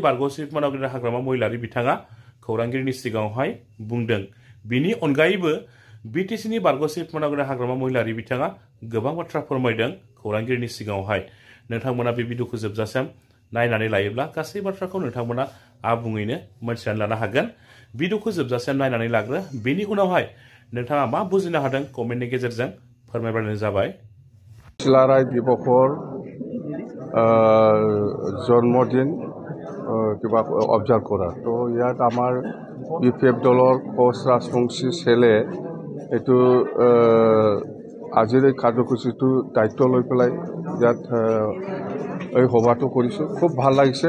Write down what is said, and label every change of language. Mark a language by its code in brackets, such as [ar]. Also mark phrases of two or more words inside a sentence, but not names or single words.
[brx] बारग'सिट मानावगिरि हाग्रामा महिलारि बिथाङा खौरांगिरिनि सिगाङावहाय बुंदों बिनि अनगायैबो बिटिसिनि बारग'सिट मानावगिरि हाग्रामा महिलारि बिथाङा गोबां बाथ्रा फोरमायदों खौरांगिरिनि सिगाङावहाय नोंथांमोना बे भिडिअखौ जोबजासिम नायनानै लायोब्ला गासै बाथ्राखौ नोंथांमोना आबुङैनो मोनथिनानै लानो हागोन भिडिअखौ जोबजासिम नायनानै लाग्रो बेनि उनावहाय नोंथाङा मा बुजिनो हादों कमेन्टनि गेजेरजों फोरमायबानो जाबाय [as] सिलाराय दिबसर জন্মদিন কিবা অবজার্ভ করা তো ইয়াত আমার বিপিএফ দলৰ কোচ ৰাজবংশী ছেলে এইটো আজিৰ এই কাৰ্যসূচীটো দায়িত্ব লৈ পেলাই ইয়াত এই সভাটো কৰিছোঁ খুব ভাল লাগিছে